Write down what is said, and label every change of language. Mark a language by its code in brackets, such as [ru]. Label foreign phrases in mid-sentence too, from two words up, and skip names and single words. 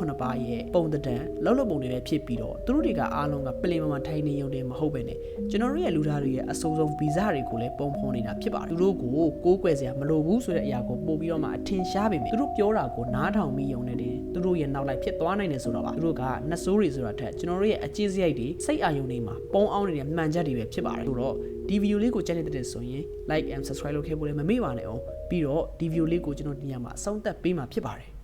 [my] 9 ပါးရဲ့ပုံတံလှုပ်ပုံတွေပဲဖြစ်ပြီးတော့သူတို့တွေကအားလုံးကပလင်မှာထိုင်နေရုံနဲ့မဟုတ်ပဲနဲ့ကျွန်တော်တို့ရဲ့လူသားတွေရဲ့အဆိုးဆုံးဗီဇတွေကိုလည်းပုံဖော်နေတာဖြစ်ပါတယ်သူတို့ကိုကိုးကွယ်စရာမလိုဘူးဆိုတဲ့အရာကိုပို့ပြီးတော့မှအထင်ရှားပေမဲ့သူတို့ပြောတာကိုနားထောင်မိရုံနဲ့သူတို့ရဲ့နောက်လိုက်ဖြစ်သွားနိုင်တယ်ဆိုတော့ပါသူတို့ကနတ်ဆိုးတွေဆိုတာထက်ကျွန်တော်တို့ရဲ့အကျင့်စရိုက်တွေစိတ်အာရုံတွေမှာပုံအောင်နေတဲ့မှန်ချက်တွေပဲဖြစ်ပါတယ်ဆိုတော့ဒီဗီဒီယိုလေးကိုကြည့်နေတဲ့ဆိုရင် [en] like and subscribe [my] လုပ်ခဲ့ဖို့လည်းမမေ့ပါနဲ့အောင်ပြီးတော့ဒီဗီဒီယိုလေးကိုကျွန်တော်ဒီညမှာအဆုံးသတ်ပေးမှာဖြစ်ပါတယ်